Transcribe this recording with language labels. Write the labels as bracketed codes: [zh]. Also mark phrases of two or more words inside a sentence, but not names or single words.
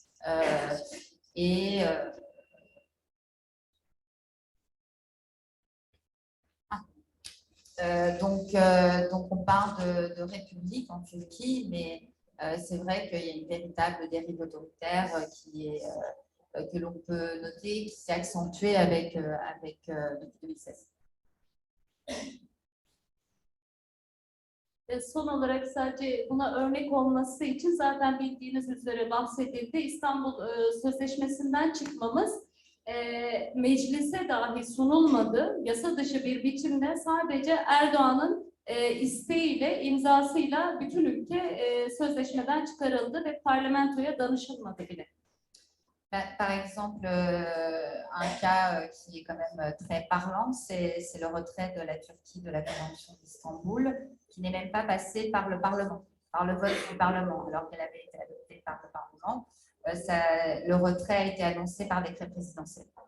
[fr] Donc on parle de république en Turquie, mais c'est vrai qu'il y a une véritable dérive autoritaire que l'on peut noter, qui s'est accentuée depuis 2016. [tr] Son olarak sadece buna örnek olması için zaten bildiğiniz üzere bahsedildi. İstanbul Sözleşmesi'nden çıkmamız meclise dahi sunulmadı. Yasa dışı bir biçimde sadece Erdoğan'ın isteğiyle, imzasıyla bütün ülke sözleşmeden çıkarıldı ve parlamentoya danışılmadı bile. [fr] Par exemple, un cas qui est quand même très parlant, c'est le retrait de la Turquie de la Convention d'Istanbul, qui n'est même pas passé par le Parlement, par le vote du Parlement, alors qu'elle avait été adoptée par le Parlement. Le retrait a été annoncé par décret présidentiel.